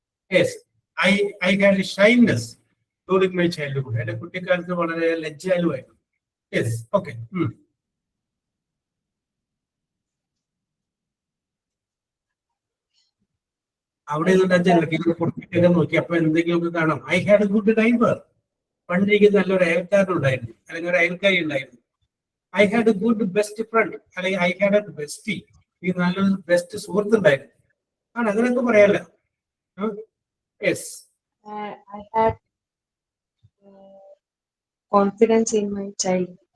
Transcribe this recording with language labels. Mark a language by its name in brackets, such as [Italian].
[English] Yes, I had a shyness during my childhood. [Malayalam] എന്റെ കുട്ടിക്കാലത്ത് വളരെ ലജ്ജാലുവായിരുന്നു. Yes, okay. അവിടെ നോക്കി അപ്പൊ എന്തെങ്കിലുമൊക്കെ കാണാം. [English] I had a good neighbour. [Malayalam] പണ്ടിരിക്ക് നല്ലൊരു അയൽക്കാരൻ ഉണ്ടായിരുന്നു, അല്ലെങ്കിൽ ഒരു അയൽക്കാരി ഉണ്ടായിരുന്നു. [English] I had a good best friend, [Malayalam] അല്ലെങ്കിൽ [English] I had a bestie. [Malayalam] ഈ നല്ലൊരു ബെസ്റ്റ് സുഹൃത്ത് ഉണ്ടായിരുന്നു. അങ്ങനെയൊക്കെ പറയാലോ. Yes. [English] I had confidence in my child.